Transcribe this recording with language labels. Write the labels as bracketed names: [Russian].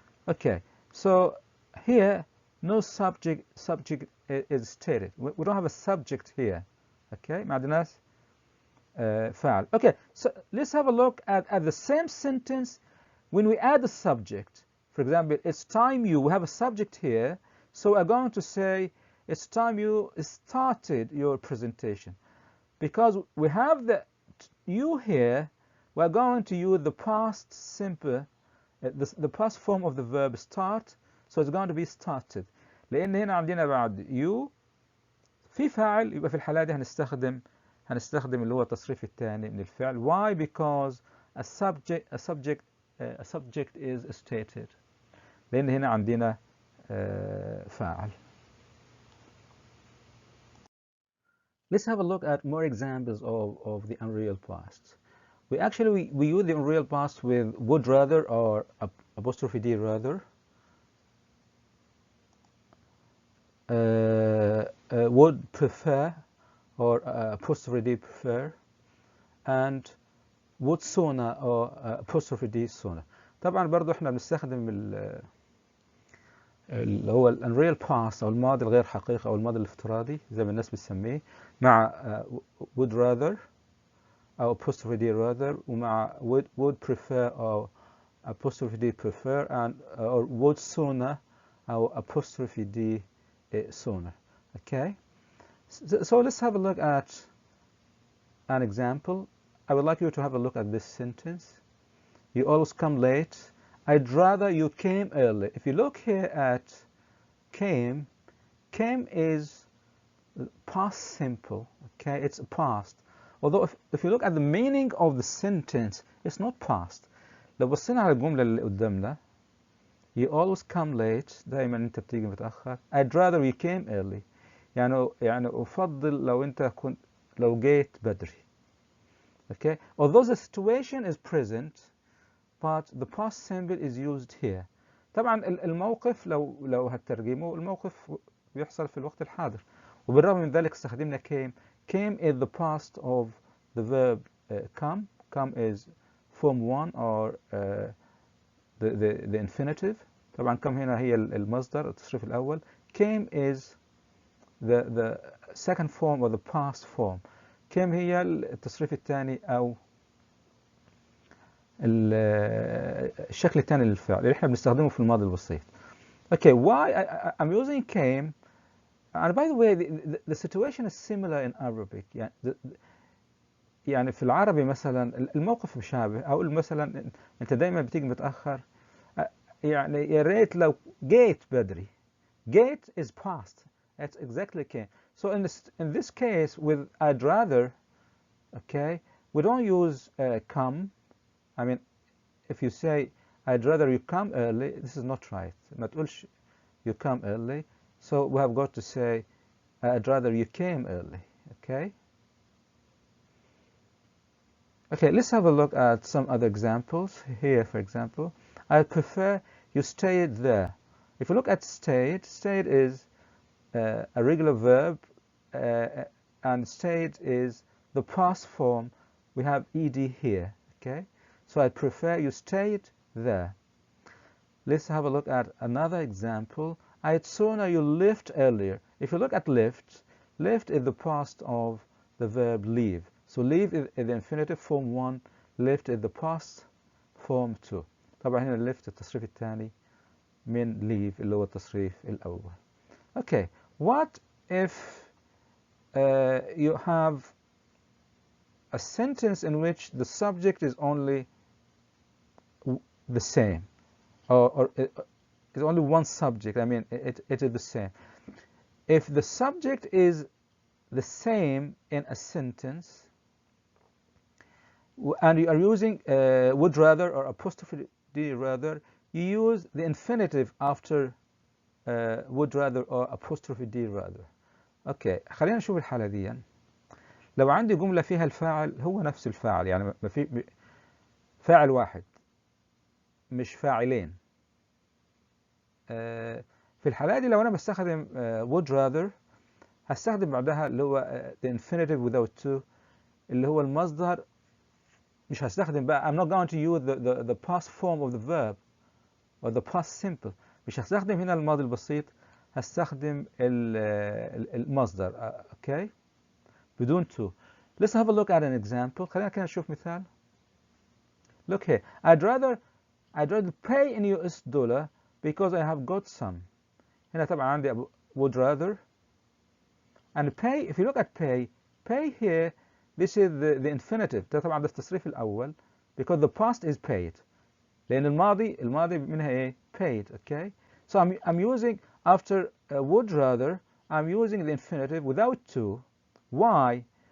[English] Okay, so here no subject is stated. We don't have a subject here. [Arabic] Okay, ما عندناش فاعل. [English] Okay, so let's have a look at the same sentence when we add a subject. For example, it's time you. We have a subject here, so we're going to say it's time you started your presentation. Because we have the you here, we're going to use the past simple, the past form of the verb start, so it's going to be started. [Arabic] لأن هنا عندنا بعد you في فاعل يبقى في الحالة دي هنستخدم اللي هو التصريف الثاني من الفعل. [English] Why? Because a subject is stated. [Arabic] لأن هنا عندنا فاعل. [English] Let's have a look at more examples of the unreal past. We use the unreal past with would rather or apostrophe D rather. Would prefer or apostrophe D prefer, and would sooner or apostrophe D sooner. [Arabic] طبعا برضو احنا بنستخدم اللي هو الانريال باست او الماضي الغير حقيقي او الماضي الافتراضي زي ما الناس بتسميه مع would rather او apostrophe D rather ومع would prefer او apostrophe D prefer and or would sooner او apostrophe D sooner. [English] Okay, so let's have a look at an example. I would like you to have a look at this sentence. You always come late. I'd rather you came early. If you look here at came is past simple. Okay, it's past. Although if you look at the meaning of the sentence, it's not past. [Arabic] لو بصينا على الجملة اللي قدامنا [English] you always come late. [Arabic] دائما أنت بتيجي متأخر. [English] I'd rather you came early. [Arabic] يعني أفضل لو جيت بدري. [English] Okay, although the situation is present, but the past simple is used here. [Arabic] طبعا الموقف لو هترجمه الموقف بيحصل في الوقت الحاضر وبالرغم من ذلك استخدمنا [English] came is the past of the verb come is form 1 or the infinitive. [Arabic] طبعا come هنا هي المصدر التصريف الأول. [English] Came is the second form or the past form. [Arabic] came هي التصريف الثاني أو الشكل الثاني للفعل اللي احنا بنستخدمه في الماضي البسيط. [English] Okay, why I'm using came, and by the way the situation is similar in Arabic. [Arabic] يعني في العربي مثلا الموقف مشابه. أقول مثلا أنت دايما بتيجي متأخر يعني يا ريت لو جيت بدري. [English] Gate is past. That's exactly came. So in this case with I'd rather, okay, we don't use come. I mean, if you say, I'd rather you come early, this is not right. [Arabic] ما تقولش [English] you come early. So we have got to say, I'd rather you came early. Okay? Okay, let's have a look at some other examples. Here, for example, I prefer you stayed there. If you look at stayed is a regular verb, and stayed is the past form. We have ed here, okay? So I prefer you stayed there. Let's have a look at another example. I'd sooner you left earlier. If you look at left is the past of the verb leave. So leave is the infinitive form 1, left is the past form 2. [Arabic] طبعا هنا left التصريف الثاني من leave اللي هو التصريف الأول. [English] Okay, what if you have a sentence in which the subject is only the same, or it's only one subject? I mean, it is the same. If the subject is the same in a sentence, and you are using would rather or apostrophe d rather, you use the infinitive after would rather or apostrophe d rather. [Arabic] اوكي، خلينا نشوف الحالة دي. لو عندي جملة فيها الفاعل هو نفس الفاعل، يعني ما في فاعل واحد مش فاعلين. في الحالة دي لو أنا بستخدم would rather هستخدم بعدها اللي هو [English] the infinitive without to [Arabic] اللي هو المصدر. مش هستخدم بقى [English] I'm not going to use the past form of the verb or the past simple. [Arabic] مش هستخدم هنا الماضي البسيط، هستخدم المصدر. اوكي، بدون to. [English] Let's have a look at an example. [Arabic] خلينا كده نشوف مثال. [English] Look here. I'd rather pay in US dollar because I have got some. [Arabic] هنا طبعا عندي would rather and pay. [English] If you look at pay here, this is the infinitive. [Arabic] ده طبعا ده التصريف الأول [English] because the past is paid. [Arabic] لأن الماضي منها إيه؟ paid. [English] Okay. So I'm using after would rather, I'm using the infinitive without to. Why?